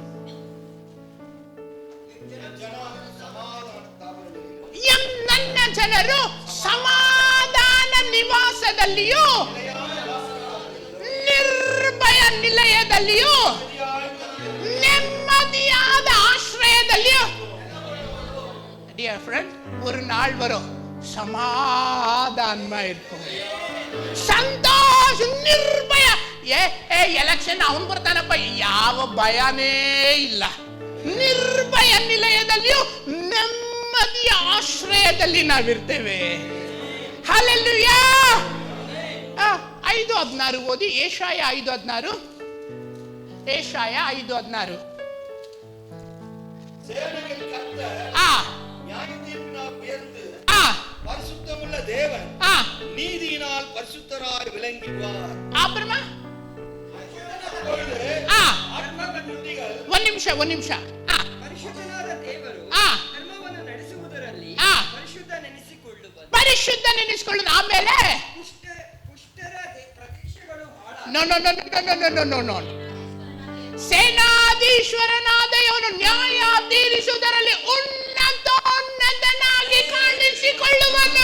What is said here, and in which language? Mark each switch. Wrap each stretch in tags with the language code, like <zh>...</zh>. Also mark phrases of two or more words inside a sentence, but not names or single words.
<kn>ನನ್ನ ಜನರು ಸಮಾಧಾನ ನಿವಾಸದಲ್ಲಿಯೂ ನಿರ್ಭಯ ನಿಲಯದಲ್ಲಿಯೂ ನೆಮ್ಮದಿಯಾದ ಆಶ್ರಯದಲ್ಲಿಯೂ.</kn> <en>Dear friend,</en> <ta>ஒரு நாள் வரும் சமாதானமா இருக்கும்,</ta> <kn>ಸಂತೋಷ ನಿರ್ಭಯ. ಎಲೆಕ್ಷನ್ ಅವನು ಬರ್ತಾನಪ್ಪ, ಯಾವ ಭಯನೇ ಇಲ್ಲ. ನಿರ್ಭಯ ನಿಲಯದಲ್ಲಿಯೂ ನೆಮ್ಮದಿಯ ಆಶ್ರಯದಲ್ಲಿ ನಾವಿರ್ತೇವೆ. ಹಲ್ಲೆಲೂಯಾ. 5:16 ಓದಿ. ಏಷಾಯ 5:16.</kn> <ta>சேனைகள் கர்த்தர் நியாயத்தீர்ப்பினால் உயர்ந்து பரிசுத்தமுள்ள தேவன் நீதியினால் பரிசுத்தராய் விளங்குவார்.</ta> <kn>அப்புறமா ಒಂದ್ ನಿಮಿಷ ಪರಿಶುದ್ಧನಾದ ದೇವರು ಧರ್ಮವನ್ನು ನಡೆಸುವುದರಲ್ಲಿ ಪರಿಶುದ್ಧ ನೆನೆಸಿಕೊಳ್ಳುವುದು. ಆಮೇಲೆ ಪುಷ್ಟರ ಪ್ರದೇಶಗಳು ನೋ ಸೇನಾಧೀಶ್ವರನಾದ ಇವನು ನ್ಯಾಯ ತೀರಿಸುವುದರಲ್ಲಿ ಉನ್ನತನಾಗಿ ಕಾಣಿಸಿಕೊಳ್ಳುವನು.</kn>